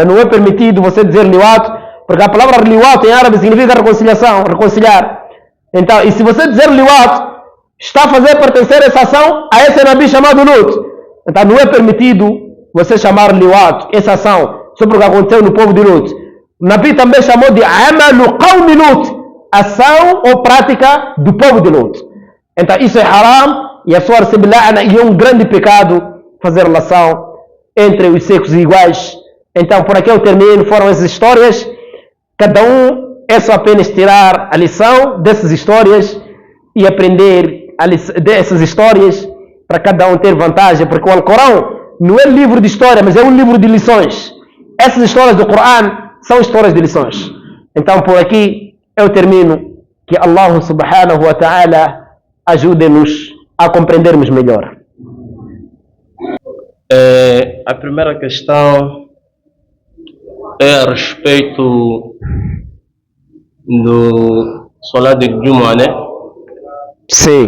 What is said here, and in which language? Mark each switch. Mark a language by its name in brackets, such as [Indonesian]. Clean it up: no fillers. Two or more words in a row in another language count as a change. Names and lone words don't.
[Portuguese] Não é permitido você dizer liwat, porque a palavra liwat em árabe significa reconciliação, reconciliar. Então, e se você dizer liwat, está a fazer pertencer essa ação a esse Nabi chamado Lut. Então não é permitido você chamar liwat, essa ação, sobre o que aconteceu no povo de Lut. O Nabi também chamou de [Arabic] عمل قوم لوط, [Portuguese] ação ou prática do povo de Lut. Então isso é haram e a pessoa recebe la'na, e é um grande pecado fazer relação entre os sexos iguais. Então, por aqui eu termino, foram essas histórias, cada um é só apenas tirar a lição dessas histórias e aprender dessas histórias para cada um ter vantagem, porque o Alcorão não é livro de história, mas é um livro de lições. Essas histórias do Corão são histórias de lições. Então, por aqui eu termino. Que Allah [Arabic] سبحانه وتعالى [Portuguese] ajude-nos a compreendermos melhor. A primeira questão é a respeito do Salat de Juma, né? Sim.